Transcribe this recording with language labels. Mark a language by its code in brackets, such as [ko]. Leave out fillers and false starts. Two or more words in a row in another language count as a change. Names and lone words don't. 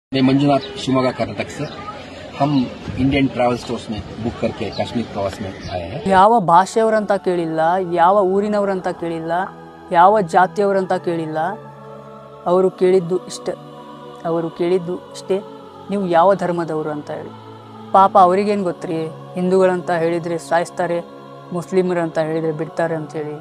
[hi] मैं मंजुनाथ शिवमोगा कर्नाटक से हम इंडियन ट्रैवल स्टोर्स में बुक करके कश्मीर प्रवास में आए हैं। [kn] ಯಾವ ಭಾಷೆಯವರಂತ ಕೇಳಿಲ್ಲ, ಯಾವ ಊರಿನವರಂತ ಕೇಳಿಲ್ಲ, ಯಾವ ಜಾತಿಯವರಂತ ಕೇಳಿಲ್ಲ. ಅವರು ಕೇಳಿದ್ದು ಇಷ್ಟೇ, ನೀವು ಯಾವ ಧರ್ಮದವರು ಅಂತ ಹೇಳಿ. ಪಾಪ ಅವರಿಗೇನು ಗೊತ್ತ್ರಿ, ಹಿಂದೂಗಳಂತ ಹೇಳಿದರೆ ಸಾಯಿಸ್ತಾರೆ, ಮುಸ್ಲಿಮರಂತ ಹೇಳಿದರೆ ಬಿಡ್ತಾರೆ ಅಂಥೇಳಿ.